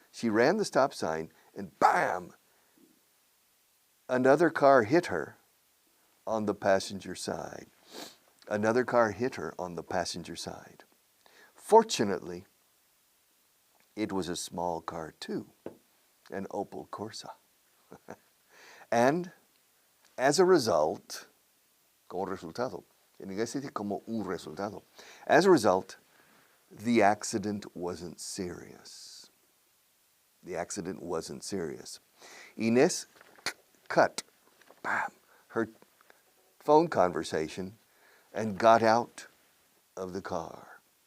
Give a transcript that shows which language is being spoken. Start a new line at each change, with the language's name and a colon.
English: She ran the stop sign and bam! Another car hit her on the passenger side. Another car hit her on the passenger side. Fortunately, it was a small car too, an Opel Corsa. And as a result,
Spanish: como resultado, en inglés se dice como un resultado.
English: As a result, the accident wasn't serious. The accident wasn't serious. Inés cut, bam, her phone conversation and got out of the car.